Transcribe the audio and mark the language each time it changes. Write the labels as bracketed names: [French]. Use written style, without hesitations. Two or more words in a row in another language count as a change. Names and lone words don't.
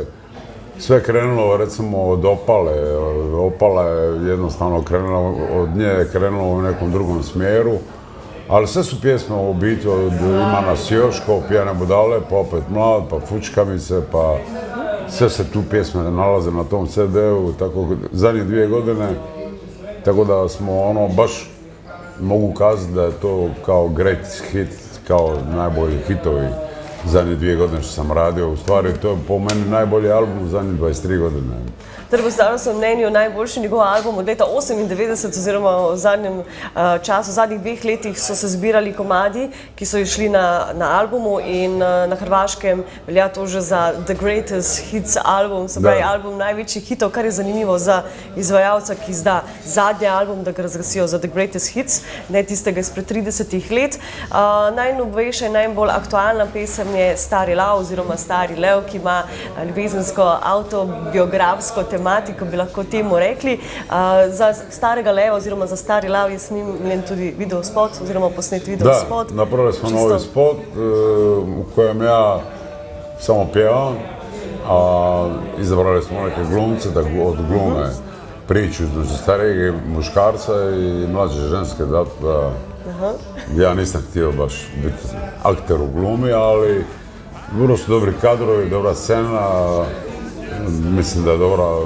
[Croatian] Sve krenulo recimo od Opale, Opala je jednostavno krenula, od nje je krenulo u nekom drugom smjeru, ali sve su pjesme u biti, ima nas još, kao Pijane budale, pa opet Mlad, pa Fučkamice, pa sve se tu pjesme nalaze na tom CD-u, tako zadnje 2 godine, tako da smo baš mogu kazati da je to kao [English] great hit, [Croatian] kao najbolji hitovi. Zadnje 2 godine što sam radio, u stvari to je po meni najbolji album u zadnje 23 godine. [Slovenian] Torej, po Stavrovskem mnenju najboljši njegov album od leta 98 oziroma v zadnjem času, v zadnjih 2 letih so se zbirali komadi, ki so išli na albumu in na Hrvaškem velja to že za [English] The Greatest Hits [Slovenian] album, se pravi album največjih hitov, kar je zanimivo za izvajalca, ki izda zadnji album, da ga razglasijo za [English] The Greatest Hits, [Slovenian] ne tistega izpred 30 let. Najnovejša in najbolj aktualna pesem je Stari lav oziroma Stari lev, ki ima ljubezensko avtobiografsko tematiko, bi lahko temu rekli. Za Starega leva oziroma za Stari lav je snimljen tudi videospot oziroma posnet videospot. [Croatian] Da, napravili smo novi spot u kojem ja samo pjevam, a izabrali smo neke glumce da odglume priču između starijeg muškarca i mlađe ženske, da ja nisam htio baš biti akter u glumi, ali vrlo su dobri kadrovi, dobra scena, mislim da je dobra